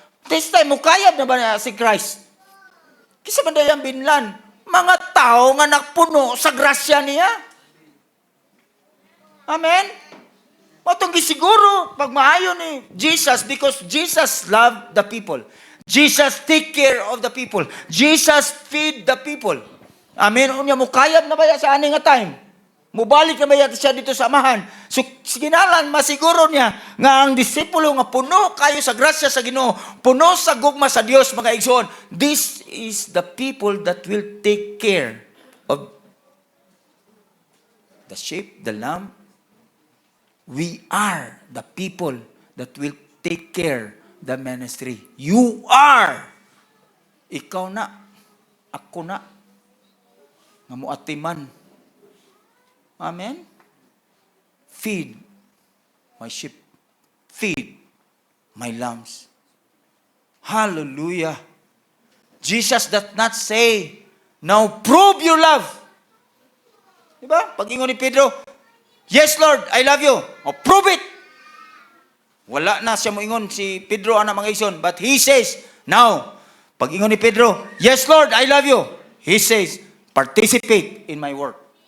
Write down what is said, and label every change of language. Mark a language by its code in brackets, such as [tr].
[ceb] This time, mukayab na ba si Christ? Kisa ba dayang binlan? Mga tao nga nakpuno sa grasya niya. [en] Amen? Matong gisiguro, pag maayo ni Jesus, because Jesus loved the people. Jesus take care of the people. Jesus feed the people. Amen. [ceb] Unya mo kayab na ba sa ani nga time? Mubalik na ba siya dito sa amahan? So, siginalan, masiguro niya nga ang disipulo nga puno kayo sa grasya sa Ginoo, puno sa gugma sa Dios, mga igsoon. [en] This is the people that will take care of the sheep, the lamb. We are the people that will take care the ministry. [ceb] You are. Ikaw na. Ako na. Nga muatiman. Amen? [en] Feed my sheep. Feed my lambs. Hallelujah. Jesus does not say, now prove your love. Diba? Pag-ingon ni Pedro, yes, Lord, I love you. O, prove it. [ceb] Wala na siya moingon si Pedro, anak mga igsoon. [en] But he says, now, pag-ingon ni Pedro, yes, Lord, I love you. He says, participate in my work.